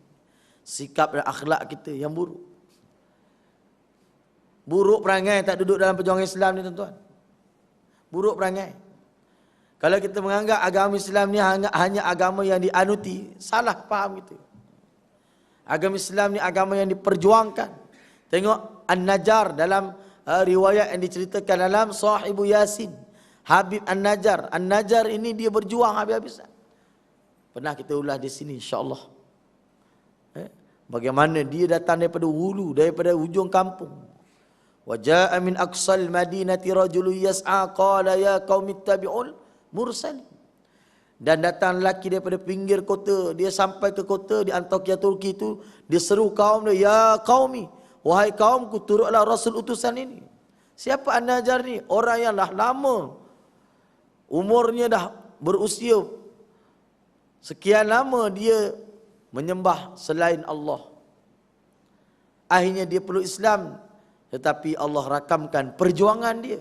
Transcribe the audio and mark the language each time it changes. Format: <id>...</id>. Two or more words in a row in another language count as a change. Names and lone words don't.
<ms>Sikap dan akhlak kita yang buruk. Buruk perangai tak duduk dalam perjuangan Islam ni tuan-tuan. Buruk perangai. Kalau kita menganggap agama Islam ni hanya agama yang dianuti, salah faham kita. Agama Islam ni agama yang diperjuangkan. Tengok An-Najjar dalam riwayat yang diceritakan dalam Sahibu Yasin. Habib An-Najjar. An-Najjar ini dia berjuang habis-habisan. Pernah kita ulas di sini</ms> <ar>إن شاء الله.</ar> <ms>Bagaimana dia datang daripada hulu, daripada hujung kampung.</ms> <ar>وجاء من أقصى المدينة رجل يسعى قال يا قوم اتبعوا المرسلين.</ar> <ms>Dan datang lelaki daripada pinggir kota, dia sampai ke kota di Antakya Turki itu, dia seru kaum dia,</ms> <ar>يا قومي,</ar> <ms>wahai kaumku, turutlah rasul utusan ini. Siapa An-Najjar ni? Orang yang dah lama, umurnya dah berusia sekian lama dia menyembah selain Allah. Akhirnya dia peluk Islam, tetapi Allah rakamkan perjuangan dia.</ms>